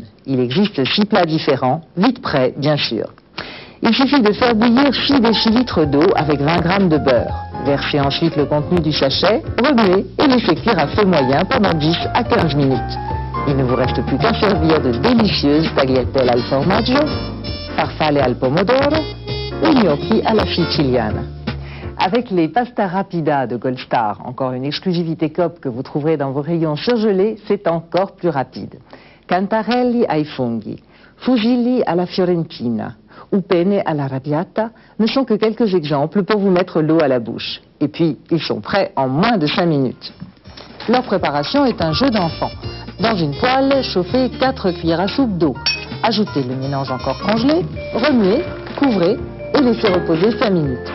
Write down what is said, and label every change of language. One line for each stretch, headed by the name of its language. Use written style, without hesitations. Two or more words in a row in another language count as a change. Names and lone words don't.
French: Il existe 6 plats différents, vite prêts, bien sûr. Il suffit de faire bouillir 6 décilitres d'eau avec 20 grammes de beurre. Versez ensuite le contenu du sachet, remuez et laissez cuire à feu moyen pendant 10 à 15 minutes. Il ne vous reste plus qu'à servir de délicieuses
Italian: tagliatelle al formaggio, farfalle al pomodoro
French: ou
Italian: gnocchi alla siciliana.
French: Avec les pasta rapida de Gold Star, encore une exclusivité Coop que vous trouverez dans vos rayons surgelés, c'est encore plus rapide.
Italian: Cantarelli ai funghi, fusilli alla fiorentina
French: ou
Italian: penne alla arrabbiata
French: ne sont que quelques exemples pour vous mettre l'eau à la bouche. Et puis, ils sont prêts en moins de 5 minutes. Leur préparation est un jeu d'enfant. Dans une poêle, chauffez 4 cuillères à soupe d'eau. Ajoutez le mélange encore congelé, remuez, couvrez et laissez reposer 5 minutes.